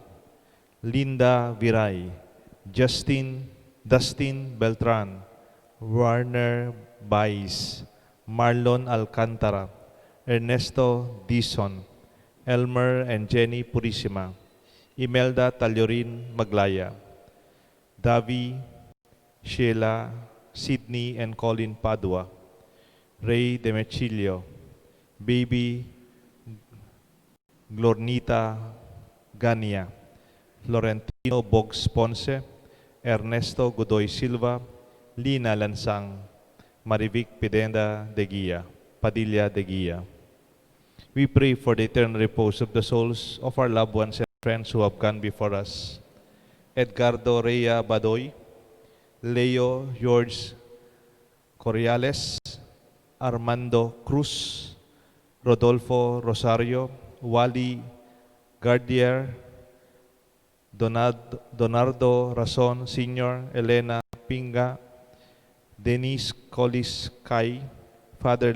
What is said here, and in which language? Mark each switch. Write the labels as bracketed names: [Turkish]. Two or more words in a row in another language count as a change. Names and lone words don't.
[English] Linda Viray, Dustin Beltran, Warner Baez, Marlon Alcantara, Ernesto Dizon, Elmer and Jenny Purisima, Imelda Taliorin Maglaya, Davi, Sheila, Sydney and Colin Padua, Ray Demechilio, Baby Glornita Gania, Florentino Bogs Ponce, Ernesto Godoy Silva, Lina Lansang, Marivic Pidenda de Guia, Padilla de Guia. We pray for the eternal repose of the souls of our loved ones and friends who have gone before us. Edgardo Rhea Badoy, Leo George Corriales, Armando Cruz, Rodolfo Rosario, Wally Gardier, Donardo Rason Sr., Elena Pinga, Denise Colis Kai, Father